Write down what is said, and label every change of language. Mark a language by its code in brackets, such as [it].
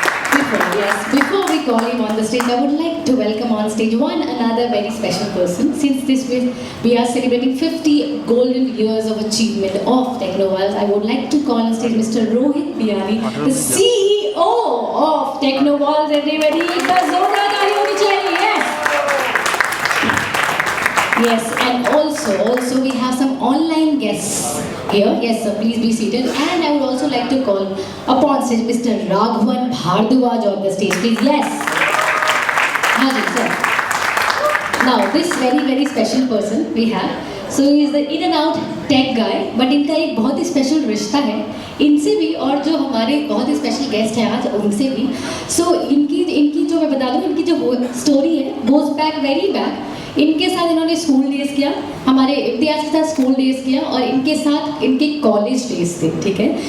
[en] Before we call him on the stage, I would like to welcome on stage one another very special person. Since we are celebrating 50 golden years of achievement of Techno Valves, I would like to call on stage Mr. Rohit Biyani, the CEO of Techno Valves. [hi] Everybody, एक बार जोरदार ताली होनी चाहिए. [en] Yes. Yes, and also we have some online guests here. Yes, sir, please be seated. And I would also like to call upon stage Mr. Raghavan Bhardwaj on the stage, please. Yes. Haji, sir. Now, this very very special person we have. So he is the in and out tech guy, but [hi] इनका एक बहुत ही special रिश्ता है इनसे भी और जो हमारे बहुत ही स्पेशल गेस्ट हैं आज उनसे भी. सो इनकी जो मैं बता दूँ इनकी जो स्टोरी है [en] goes back very back. [hi] इनके साथ इन्होंने स्कूल डेज किया, हमारे इम्तियाज के साथ स्कूल डेज किया और इनके साथ इनके कॉलेज डेज थे. ठीक है.